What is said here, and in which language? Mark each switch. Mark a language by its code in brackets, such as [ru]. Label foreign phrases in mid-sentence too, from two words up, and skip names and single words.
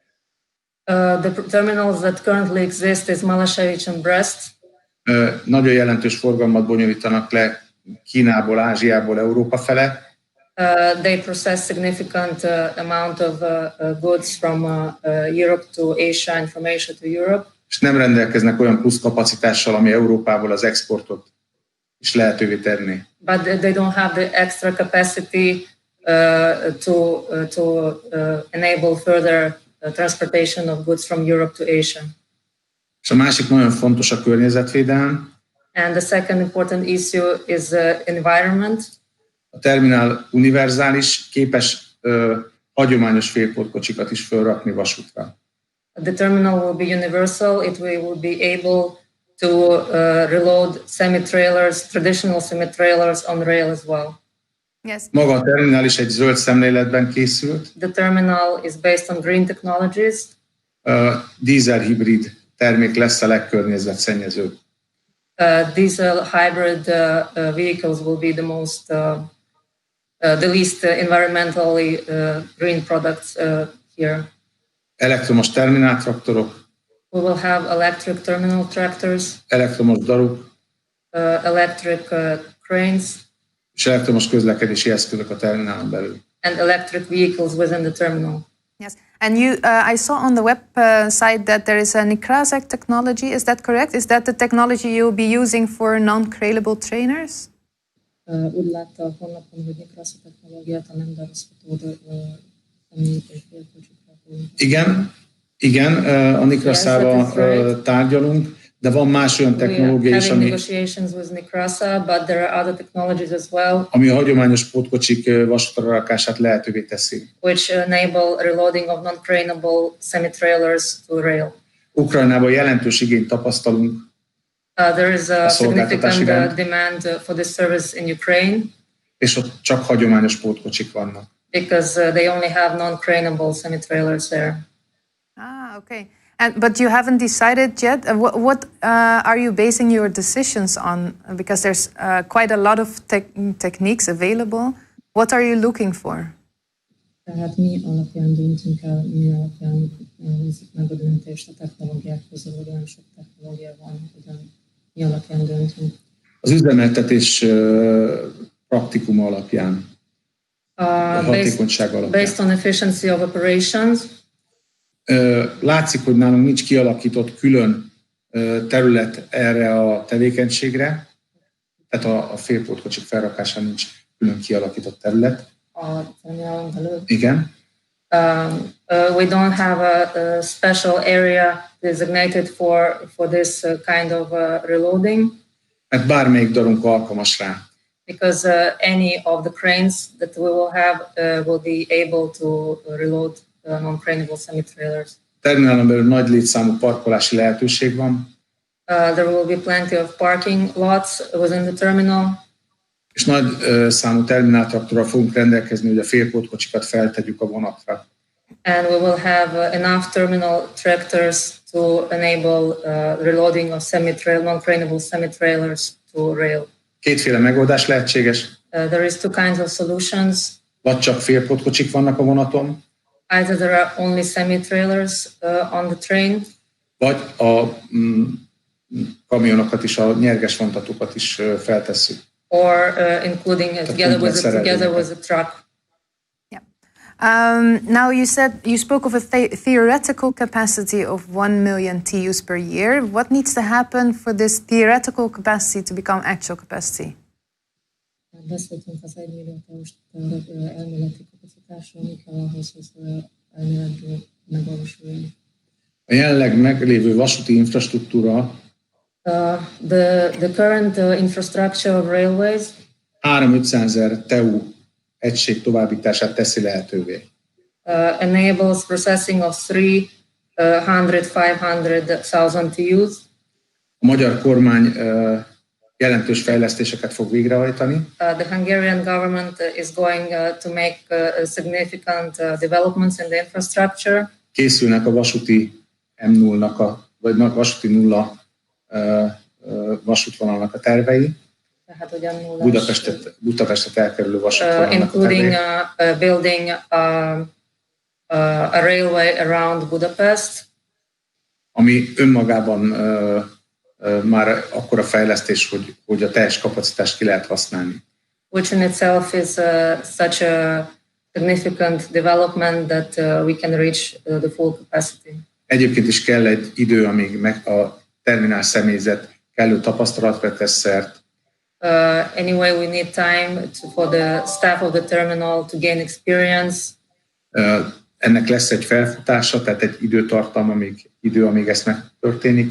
[en] The terminals that currently exist is Malashevich and Brest. [hu] Nagyon jelentős forgalmat bonyolítanak le Kínából, Ázsiából, Európa fele. [en] They process significant amount of goods from Europe to Asia and from Asia to Europe. [hu] És nem rendelkeznek olyan plusz kapacitással, ami Európából az exportot is lehetővé tenni. [en] But they don't have the extra capacity to enable further transportation of goods from Europe to Asia. [hu] És a másik nagyon fontos a környezetvédelem. [en] And the second important issue is environment. [hu] A terminál univerzális, képes hagyományos félpótkocsikat is felrakni vasútra. [en] The terminal will be universal. It will be able to reload semi-trailers, traditional semi-trailers on rail as well. Yes. [hu] Maga a terminál is egy zöld szemléletben készült. [en] The terminal is based on green technologies. [hu] Dízel-hibrid termék lesz a legkörnyezetszennyezőbb. [en] Diesel hybrid vehicles will be the least environmentally green products here. [hu] Elektromos termináltraktorok. [en] We will have electric terminal tractors. [hu] Elektromos daruk. [en] Electric cranes. [hu] És elektromos közlekedési eszközök a terminálon belül. [en] And electric vehicles within the terminal. Yes, and I saw on the website that there is a Nicolas technology. Is that correct? Is that the technology you'll be using for non-crailable trainers? [hu] Úgy látta a honlapon, hogy Nicolas technológiát a nem darázható személyigényekre. Igen, a Nicolas-ával tárgyalunk, de van más olyan technológia is, ami a hagyományos pótkocsik vasútra rakását lehetővé teszi. [en] Which enable reloading of non-craneable semi-trailers to rail. [hu] Ukrajnában jelentős igényt tapasztalunk. [en] There is a significant demand for this service in Ukraine. [hu] És ott csak hagyományos pótkocsik vannak. [en] Because they only have non-craneable semi-trailers there. Okay. But you haven't decided yet. What are you basing your decisions on? Because there's quite a lot of techniques available. What are you looking for? [hu] Tehát mi alapján döntünk el, mi alapján hozzuk meg a döntést a technológiák közül, hogy olyan sok technológia van, hogyan mi alapján döntünk. Az üzemeltetés praktikuma alapján, hatékonyság alapján. [en] Based on efficiency of operations. [hu] Látszik, hogy nálunk nincs kialakított külön terület erre a tevékenységre, tehát a félpótkocsik felrakásán nincs külön kialakított terület. Igen. [en] We don't have a special area designated for this kind of reloading. [hu] Mert bármelyik darunk alkalmas rá. [en] Because any of the cranes that we will have will be able to reload non-craneable semi-trailers. [hu] Terminálon belül nagy létszámú parkolási lehetőség van. [en] There will be plenty of parking lots within the terminal. [hu] És nagy számú termináltraktorral fogunk rendelkezni, hogy a félpótkocsikat feltegyük a vonatra. [en] And we will have enough terminal tractors to enable reloading of non-craneable semi-trailers to rail. [hu] Kétféle megoldás lehetséges. [en] There is two kinds of solutions. [hu] Vagy csak félpótkocsik vannak a vonaton. [en] Either there are only semi-trailers on the train. [hu] Vagy a kamionokat is, a nyerges vontatókat is feltesszük. [en] Or including together with a truck. Now you spoke of a theoretical capacity of 1 million TEUs per year. What needs to happen for this theoretical capacity to become actual capacity? [hu] Beszéltünk az 1 millió TEU-s elméleti kapacitásról, mi kell ahhoz, hogy elméletileg megvalósuljon. A jelenleg meglévő vasúti infrastruktúra [en] the current infrastructure of railways [hu] 300-500 TEU egység továbbítását teszi lehetővé. [en] Enables processing of 300-500,000 TEUs. [hu] A magyar kormány jelentős fejlesztéseket fog végrehajtani. [en] The Hungarian government is going to make significant developments in the infrastructure. [hu] Készülnek a vasúti M0-nak vagy vasúti nulla vasútvonalnak a tervei. Tehát ugyan Budapestet elkerülő vasútvonalnak [en] including building a railway around Budapest. [hu] Ami önmagában már akkora fejlesztés, hogy a teljes kapacitást ki lehet használni. [en] Which in itself is such a significant development that we can reach the full capacity. [hu] Egyébként is kell egy idő, amíg a terminál személyzet kellő tapasztalatra tesz szert. [en] Anyway, we need time for the staff of the terminal to gain experience. [hu] Ennek lesz egy felfutása, tehát egy időtartam, amíg ez megtörténik.